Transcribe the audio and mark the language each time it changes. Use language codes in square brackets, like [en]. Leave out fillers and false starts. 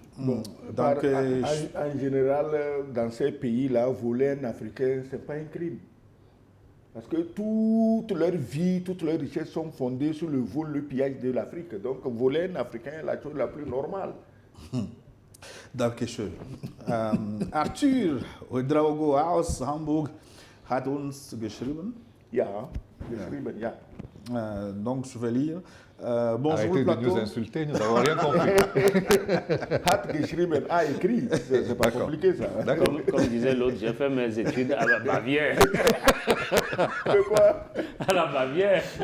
[fr] Bon, en général, dans ces pays-là, voler un Africain, ce n'est pas un crime. Parce que toute leur vie, toutes leurs richesses sont fondées sur le vol, le pillage de l'Afrique. Donc voler un Africain est la chose la plus normale. [de] Dankeschön. Arthur Ouedraogo aus Hamburg hat uns geschrieben. Ja, geschrieben, ja. [fr] Donc je vais lire. Bonjour Arrêtez le plateau. de nous insulter, nous n'avons rien compris. [de] Hat geschrieben, [fr] écrit. C'est pas compliqué ça. Comme disait l'autre, j'ai fait mes études à la Bavière. De quoi? À la Bavière.